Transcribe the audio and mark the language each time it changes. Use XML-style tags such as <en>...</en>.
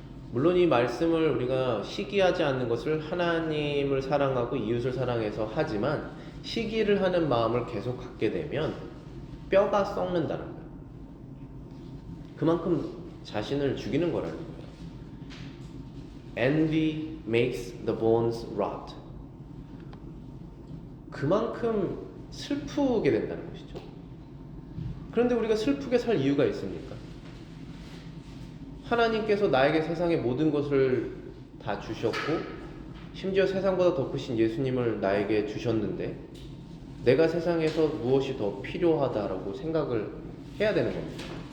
<ko>물론 이 말씀을 우리가 시기하지 않는 것을 하나님을 사랑하고 이웃을 사랑해서 하지만 시기를 하는 마음을 계속 갖게 되면 뼈가 썩는다는 거예요. 그만큼 자신을 죽이는 거라는 거예요.</ko> <en>Envy makes the bones rot.</en> <ko>그만큼 슬프게 된다는 것이죠. 그런데 우리가 슬프게 살 이유가 있습니까? 하나님께서 나에게 세상의 모든 것을 다 주셨고 심지어 세상보다 더 크신 예수님을 나에게 주셨는데 내가 세상에서 무엇이 더 필요하다라고 생각을 해야 되는 겁니다.</ko>